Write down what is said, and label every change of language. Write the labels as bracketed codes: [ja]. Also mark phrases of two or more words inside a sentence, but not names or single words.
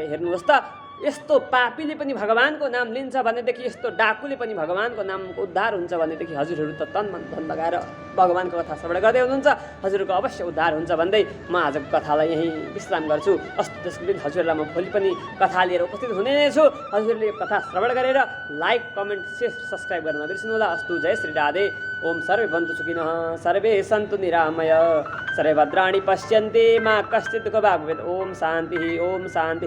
[ne] हेर्नुहोस् त यस्तो पापीले पनि भगवानको नाम लिन्छ भनेदेखि, यस्तो डाकुले पनि भगवानको नामको उद्धार हुन्छ भनेदेखि हजुरहरू त तन मन धन लगाएर भगवानको कथा श्रवण गर्दै हुनुहुन्छ। हजुरको अवश्य उद्धार हुन्छ भन्दै म आजको कथालाई यहीँ विश्राम गर्छु। अस्तु त्यसको दिन हजुरलाई म भोलि पनि कथा लिएर उपस्थित हुने नै छु। हजुरले यो कथा श्रवण गरेर [en] like comment share subscribe [ne] गर्न नबिर्सनुहोला। अस्तु जय श्री राधे। [sa] ओम सर्वे बन्तु सुखिनः सर्वे सन्तु निरामय सर्वे भद्राणि पश्यन्ति मा कश्चित् दुःखभाग् भवेत्। ओम शान्ति ओम शान्ति।